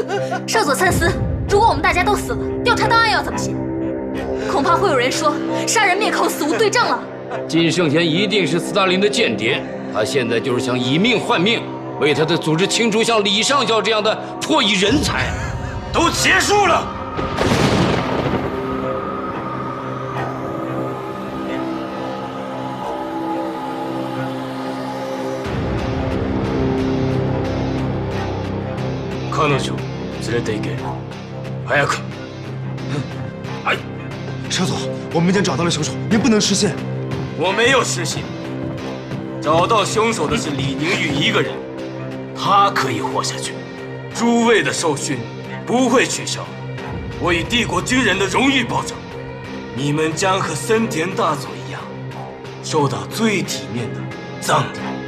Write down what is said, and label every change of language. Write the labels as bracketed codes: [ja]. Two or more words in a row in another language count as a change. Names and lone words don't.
[zh] 少佐参思，如果我们大家都死了，调查档案要怎么写？恐怕会有人说杀人灭口，死无对证了。金圣贤一定是斯大林的间谍，他现在就是想以命换命，为他的组织清除像李上校这样的破译人才。都结束了。 [ja] 彼女連れて行け。早く。 [zh] 哎，车总，我们已经找到了凶手，您不能失信。我没有失信，找到凶手的是李宁玉一个人，他可以活下去。诸位的受训不会取消，我以帝国军人的荣誉保证，你们将和森田大佐一样，受到最体面的葬礼。